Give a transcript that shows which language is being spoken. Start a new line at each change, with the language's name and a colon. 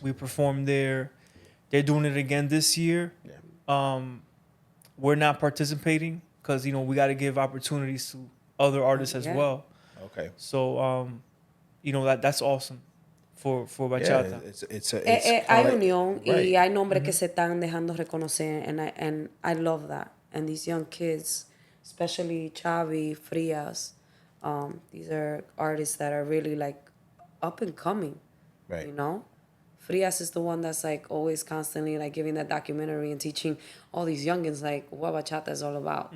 English: We performed there. They're doing it again this year. Yeah. We're not participating because, you know, we got to give opportunities to other artists as well. Okay. So, you know, that's awesome for bachata. Yeah,
Spanish: Hay unión
English: right.
Spanish: y hay nombres que se están dejando reconocer
English: and I love that. And these young kids, especially Chavi, Frias, these are artists that are really like up and coming, Right. you know? Frias is the one that's like always constantly like giving that documentary and teaching all these youngins like what bachata is all about.